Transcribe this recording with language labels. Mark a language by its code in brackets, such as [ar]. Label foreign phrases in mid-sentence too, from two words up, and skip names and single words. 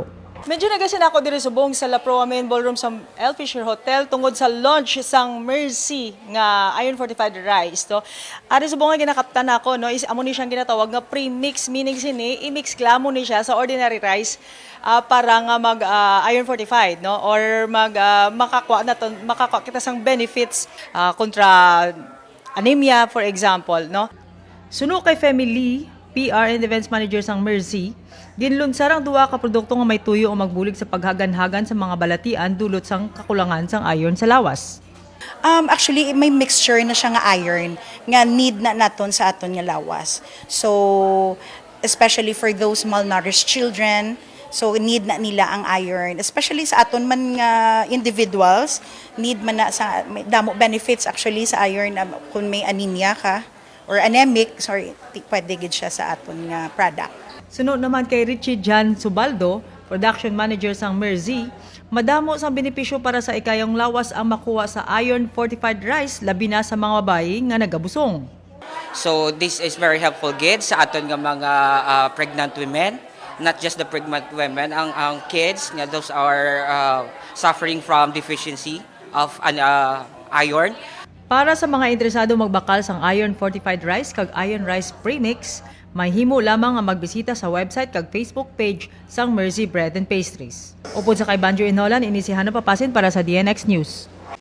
[hil] Medyo nagasin ako diri subong sa La Proa Main Ballroom sa El Fisher Hotel tungod sa launch sang Mercy nga [en] iron fortified rice [hil] to. Ari subong nga ginakaptan ako no is amo ni siyang ginatawag nga premix, meaning sini i-mix klamo ni siya sa ordinary rice para nga mag [en] iron fortified [hil] no or makakuha kita sang benefits kontra anemia [en] for example [hil] no. Suno kay family [en] PR and Events Manager [hil] sang Mercy, ginlunsar ang duwa ka produkto nga may tuyo o magbulig sa paghagan-hagan sa mga balatian dulot sang kakulangan sang iron sa lawas. Actually, may mixture na siya nga iron nga need na naton sa aton nga lawas. [en] So, especially for those malnourished children, so need [hil] na nila ang [en] iron. [hil] Especially sa aton man nga individuals, need man na sa may damo benefits actually sa iron kung may anemia ka or anemic, pwede gid siya sa aton nga product. Sunod naman kay Richie Jan Subaldo, [en] Production Manager [hil] sang Mercy, madamo sang benepisyo para sa ikayong lawas ang makuha sa [en] iron fortified rice [hil] labi na sa mga babayi nga nagabusong. [en] So this is very helpful [hil] gid sa aton nga mga [en] pregnant women, not just the pregnant women, ang kids nga those are suffering from deficiency of iron. [hil] Para sa mga interesado magbakal sang [en] iron fortified rice [hil] kag [en] iron rice premix, [hil] mahimo lamang ang magbisita sa website kag Facebook page sang Mercy Bread and Pastries. Upod sa kay Banjo Inolan, ini si Hana Papasin para sa DNX News.